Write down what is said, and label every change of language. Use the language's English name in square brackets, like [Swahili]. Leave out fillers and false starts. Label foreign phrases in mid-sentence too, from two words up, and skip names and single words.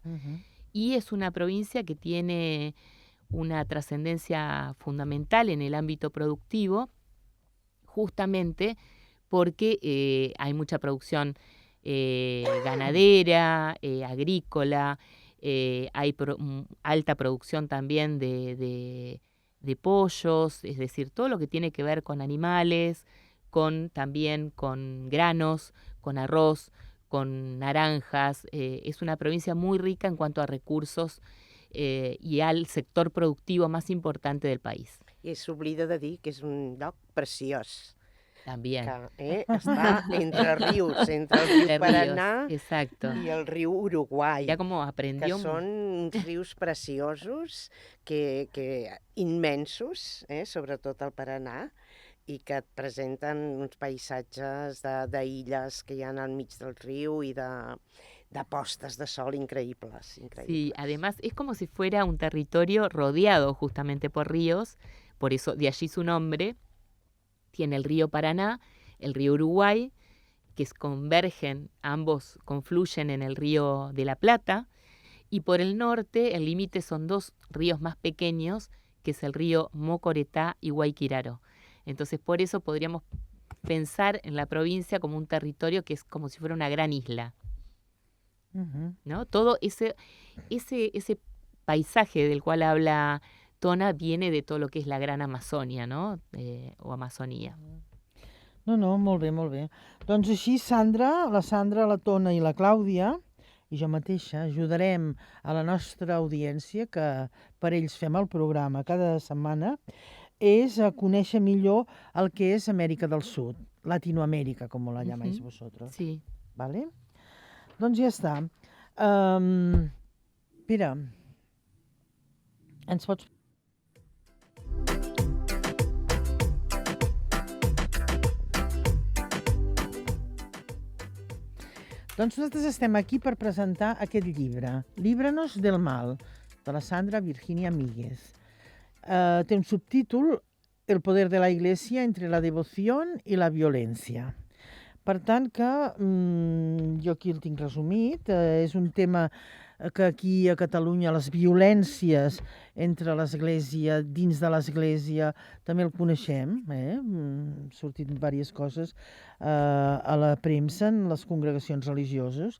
[Spanish] Y es una provincia que tiene una trascendencia fundamental en el ámbito productivo, justamente porque hay mucha producción ganadera, agrícola, hay alta producción también de pollos, es decir, todo lo que tiene que ver con animales, también con granos, con arroz, con naranjas. Es una provincia muy rica en cuanto a recursos i [Catalan] al sector productiu més important del país. I s'oblida de dir que és un lloc preciós. També. Que està entre rius, entre el riu Paranà i el riu Uruguai. Ja com aprendió. Que són uns rius preciosos, immensos, sobretot el Paranà, i que et presenten uns paisatges d'illes que hi ha al mig del riu i de postes de sol increíbles. [Spanish] Sí, además es como si fuera un territorio rodeado justamente por ríos, por eso de allí su nombre. Tiene el río Paraná, el río Uruguay, que convergen, ambos confluyen en el río de la Plata, y por el norte el límite son 2 ríos más pequeños, que es el río Mocoretá y Guayquiraro. Entonces por eso podríamos pensar en la provincia como un territorio que es como si fuera una gran isla. ¿No? Todo ese paisaje del cual habla Tona viene de todo lo que es la Gran Amazonia, ¿no? O Amazonía. [Catalan] No, molt bé, molt bé. Doncs així, la Sandra, la Tona i la Clàudia, i jo mateixa, ajudarem a la nostra audiència, que per ells fem el programa cada setmana, és a conèixer millor el que és Amèrica del Sud, Latinoamèrica, com [Spanish] la llamáis vosotros. [Catalan] Sí. ¿Vale? Doncs ja està. Pere, ens pots... Doncs nosaltres estem aquí per presentar aquest llibre, Líbranos del mal, de la Sandra Virginia Míguez. Té un subtítol, El poder de la Iglesia entre la devoción i la violència. Per tant que jo aquí el tinc resumit, és un tema que aquí a Catalunya les violències entre l'Església, dins de l'Església, també el coneixem, han sortit diverses coses a la premsa en les congregacions religioses.